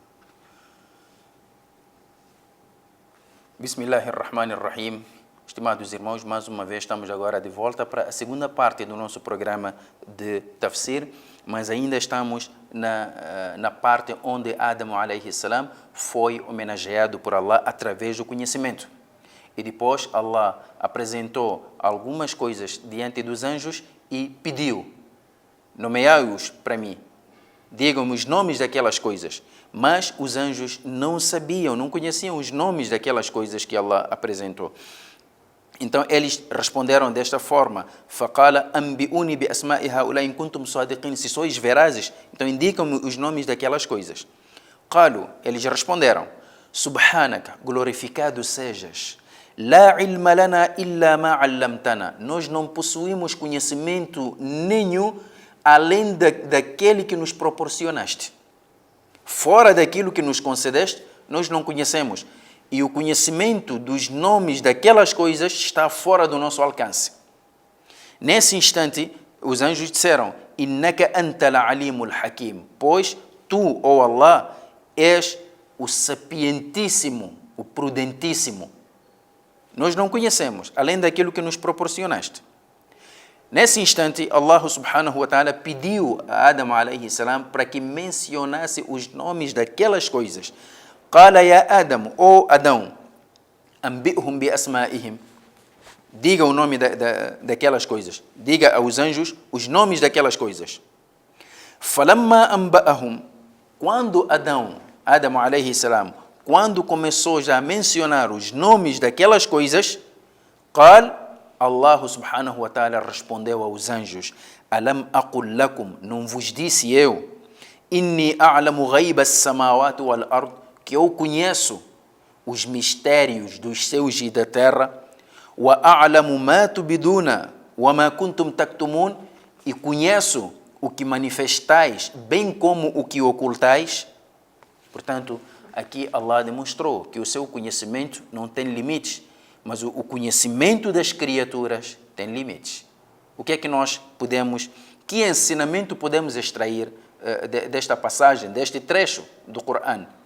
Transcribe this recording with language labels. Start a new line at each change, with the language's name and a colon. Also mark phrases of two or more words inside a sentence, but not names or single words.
Arabic: بسم الله الرحمن الرحيم.
Portuguese: Estimados irmãos, mais uma vez estamos agora de volta para a segunda parte do nosso programa de tafsir, mas ainda estamos na parte onde
Arabic: آدم عليه السلام
Portuguese: foi homenageado por Allah através do conhecimento. E depois Allah apresentou algumas coisas diante dos anjos e pediu: nomeai-os para mim, digam-me os nomes daquelas coisas. Mas os anjos não sabiam, não conheciam os nomes daquelas coisas que Allah apresentou. Então eles responderam desta forma:
Arabic: فَقَالَ أَنْبِئُونِي بِأَسْمَاءِ هَؤُلَاءِ إِنْ كُنْتُمْ صَادِقِينَ.
Portuguese: Se sois verazes, então indicam-me os nomes daquelas coisas. قالوا, eles responderam: Subhanaka, glorificado sejas.
Arabic: لا علم لنا إلا ما علمتنا.
Portuguese: Nós não possuímos conhecimento nenhum além daquele que nos proporcionaste. Fora daquilo que nos concedeste, nós não conhecemos. E o conhecimento dos nomes daquelas coisas está fora do nosso alcance. Nesse instante, os anjos disseram:
Arabic: إنك أنت العليم الحكيم.
Portuguese: Pois tu, ó Allah, és o sapientíssimo, o prudentíssimo. Nós não conhecemos, além daquilo que nos proporcionaste. Nesse instante,
Arabic: الله سبحانه وتعالى
Portuguese: pediu a
Arabic: آدم عليه السلام
Portuguese: para que mencionasse os nomes daquelas coisas.
Arabic: قال يا آدم, ó Adão, أنبئهم بأسمائهم.
Portuguese: Diga o nome daquelas coisas. Diga aos anjos os nomes daquelas coisas.
Arabic: فلما أنبأهم. Quando آدم عليه السلام,
Portuguese: quando começou já a mencionar os nomes daquelas coisas,
Arabic: قال, Allah سبحانه وتعالى
Portuguese: respondeu aos anjos:
Arabic: ألم أقل لكم,
Portuguese: não vos disse eu,
Arabic: إني أعلم غيب السماوات والأرض,
Portuguese: que eu conheço os mistérios dos céus e da terra,
Arabic: وأعلم ما تبدون وما كنتم تكتمون,
Portuguese: e conheço o que manifestais, bem como o que ocultais. Portanto, aqui Allah demonstrou que o seu conhecimento não tem limites, mas o conhecimento das criaturas tem limites. O que é que nós podemos, que ensinamento podemos extrair desta passagem, deste trecho do Corão?